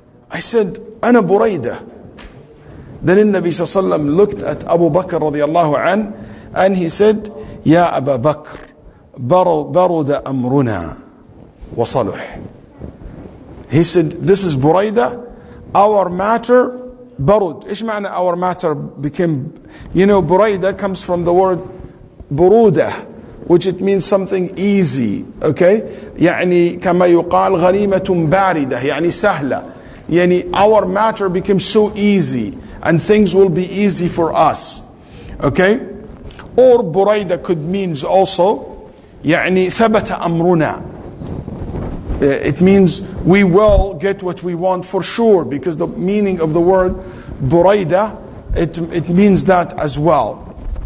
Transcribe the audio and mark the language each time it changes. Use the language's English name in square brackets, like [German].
[English] I said, Ana Buraidah. Then the Nabi ﷺ looked at Abu Bakr radiallahu anh, and he said, Ya Abu Bakr, [Arabic] baruda amruna wa saluh. [English] He said, this is Buraidah, our matter, barud. [Arabic] إيش معنى [English] our matter became, Buraidah comes from the word burudah, which it means something easy, okay? [Arabic] يعني كما يقال غنيمة باردة, يعني سهلة. [English] يعني our matter became so easy, and things will be easy for us, okay? Or Buraidah could means also, [Arabic] يعني ثبت أمرنا. [English] It means we will get what we want for sure, because the meaning of the word Buraidah, it means that as well.